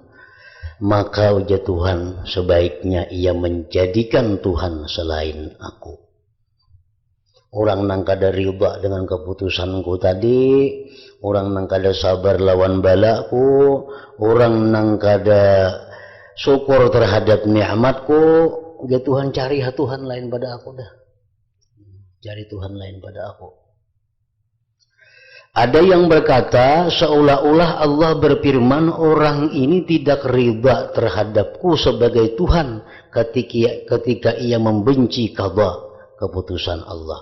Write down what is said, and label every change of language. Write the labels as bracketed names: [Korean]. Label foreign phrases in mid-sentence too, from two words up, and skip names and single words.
[Indonesian] Maka ujar Tuhan, sebaiknya ia menjadikan Tuhan selain aku. [Banjar] Orang nang kada riba dengan keputusanku tadi, orang nang kada sabar lawan balaku, orang nang kada syukur terhadap nikmatku, ya Tuhan cari Tuhan lain pada aku dah. [Indonesian] Cari Tuhan lain pada aku. Ada yang berkata seolah-olah Allah berfirman orang ini tidak riba terhadapku sebagai Tuhan ketika ia membenci qada keputusan Allah.